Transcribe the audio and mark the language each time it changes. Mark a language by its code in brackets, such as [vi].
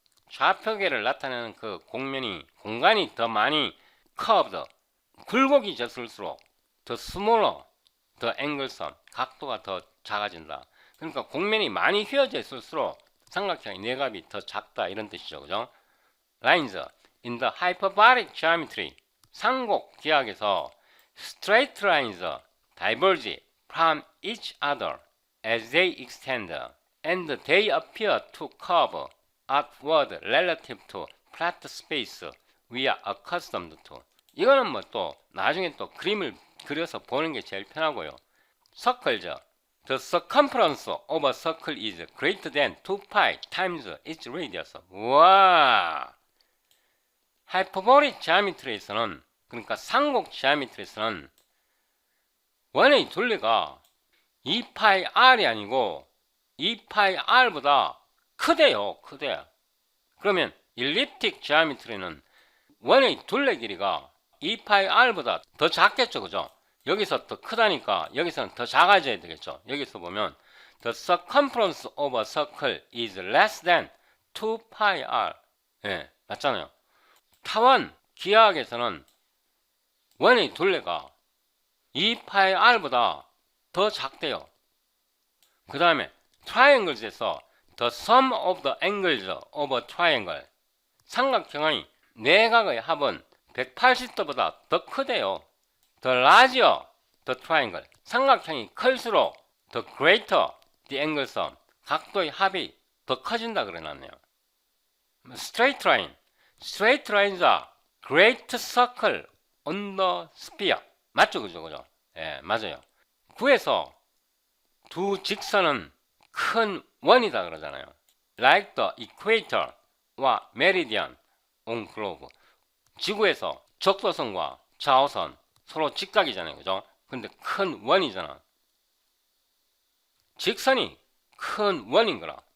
[ko] 좌표계를 나타내는 그 공간이 더 많이 [en] curved, [ko] 굴곡이 졌을수록 [en] the smaller the angle sum, [ko] 각도가 더 작아진다. 그러니까 공면이 많이 휘어져 있을수록 삼각형의 내각이 더 작다, 이런 뜻이죠. 그죠? [en] Lines in the hyperbolic geometry, [ko] 상곡 기하학에서 [en] straight lines diverge from each other as they extend, and they appear to curve outward relative to flat space we are accustomed to. [ko] 이거는 또 나중에 또 그림을 그려서 보는 게 제일 편하고요. [en] Circles, the circumference of a circle is greater than 2pi times its radius. [ko] 와! 하이퍼보릭 지오메트리에서는, 그러니까 상곡 지오메트리에서는 원의 둘레가 2파이 r이 아니고 2파이 r보다 크대요. 크대. 그러면 일립틱 지오메트리는 원의 둘레 길이가 2파이 r보다 더 작겠죠. 그죠? 여기서 더 크다니까 여기서는 더 작아져야 되겠죠. 여기서 보면 [en] the circumference of a circle is less than 2pi r. [ko] 예, 맞잖아요. 타원 기하학에서는 원의 둘레가 2파이 r보다 더 작대요. 그 다음에 [en] triangles에서 the sum of the angles of a triangle, [ko] 삼각형의 내각의 합은 180도보다 더 크대요. [en] The larger the triangle, [ko] 삼각형이 클수록 [en] the greater the angle sum, [ko] 각도의 합이 더 커진다 그래놨네요. [en] Straight line, straight lines are great circle on the sphere. [ko] 맞죠? 그죠? 예, 맞아요. 9에서 두 직선은 큰 원이다 그러잖아요. [en] Like the equator와 meridian on globe. [ko] 지구에서 적도선과 좌우선 서로 직각이잖아요. 그죠? 근데 큰 원이잖아. 직선이 큰 원인 거라.